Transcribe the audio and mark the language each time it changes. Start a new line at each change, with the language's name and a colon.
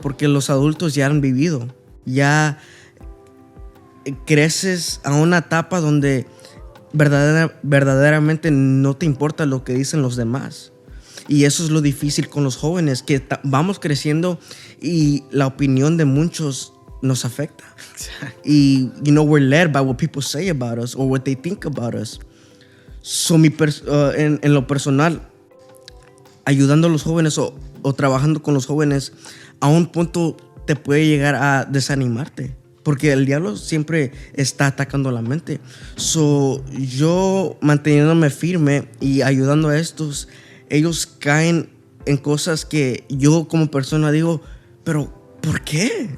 Spanish: Porque los adultos ya han vivido, ya creces a una etapa donde verdaderamente no te importa lo que dicen los demás. Y eso es lo difícil con los jóvenes, que vamos creciendo y la opinión de muchos nos afecta.
English: Y, we're led by what people say about us or what they think about us.
Spanish: So, en lo personal, ayudando a los jóvenes o trabajando con los jóvenes, a un punto te puede llegar a desanimarte, porque el diablo siempre está atacando la mente. So, yo manteniéndome firme y ayudando a estos, ellos caen en cosas que yo como persona digo, pero ¿por qué?